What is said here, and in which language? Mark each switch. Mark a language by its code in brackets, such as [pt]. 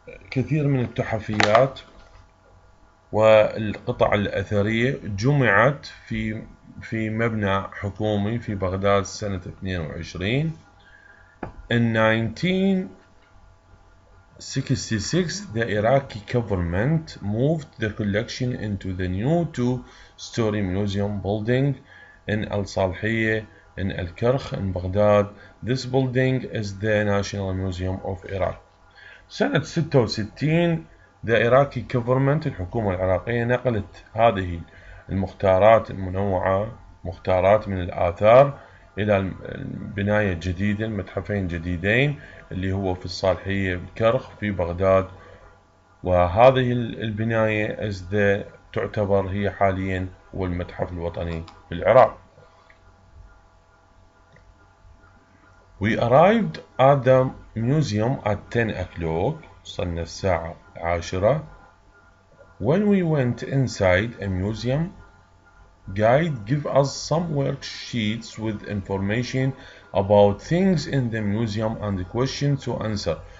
[ar] كثير من التحفيات والقطع الأثرية جمعت في مبنى حكومي في بغداد سنة 22. [en] In 1966, the Iraqi government moved the collection into the new two-story museum building in Al-Salhiyeh in Al-Karkh in Baghdad. This building is the National Museum of Iraq. [ar] سنة 66 [en] the Iraqi government [ar] الحكومة العراقية نقلت هذه المختارات المنوعة، مختارات من الآثار، إلى البناية الجديدة، المتحفين جديدين اللي هو في الصالحية بالكرخ في بغداد. وهذه البناية تعتبر هي حاليا هو المتحف الوطني في العراق. [en] We arrived at the museum at 10 o'clock. [ar] وصلنا الساعة 10. [en] When we went inside a museum, guide give us some worksheets with information about things in the museum and questions to answer.